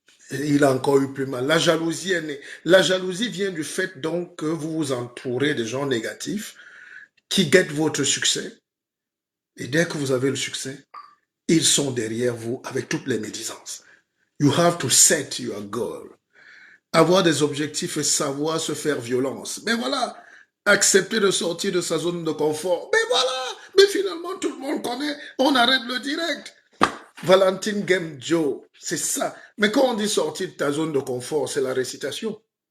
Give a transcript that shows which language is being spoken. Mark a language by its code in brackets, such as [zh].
[fr] Et il a encore eu plus mal. La jalousie est née. La jalousie vient du fait donc que vous vous entourez de gens négatifs qui guettent votre succès. Et dès que vous avez le succès, ils sont derrière vous avec toutes les médisances. [en] You have to set your goal. [fr] Avoir des objectifs et savoir se faire violence. Mais voilà, accepter de sortir de sa zone de confort. Mais voilà, mais finalement tout le monde connaît, on arrête le direct. Valentine Game Joe, c'est ça. Mais quand on dit sortir de ta zone de confort, c'est la récitation.